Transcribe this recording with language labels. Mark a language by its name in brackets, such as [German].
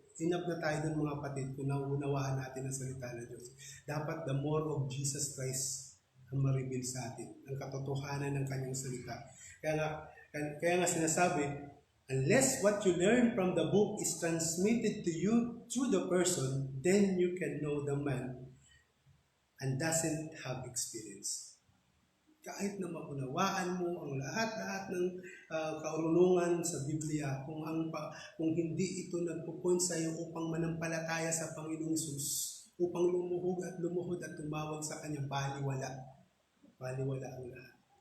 [Filipino] Enough na tayo dun mga kapatid kung nauunawaan natin ang salita ng Diyos. Dapat [English] the more of Jesus Christ [Filipino] ang ma-reveal sa atin, ang katotohanan ng kanyang salita. Kaya nga sinasabi, [English] unless what you learn from the book is transmitted to you through the person, then you can know the man and doesn't have experience. [Filipino] Kahit na maunawaan mo ang lahat ng kaurunungan sa Biblia, kung hindi ito nagpupunta sa iyo upang manampalataya sa Panginoong Hesus, upang lumuhod at tumawag sa Kanya, baliwala ang lahat.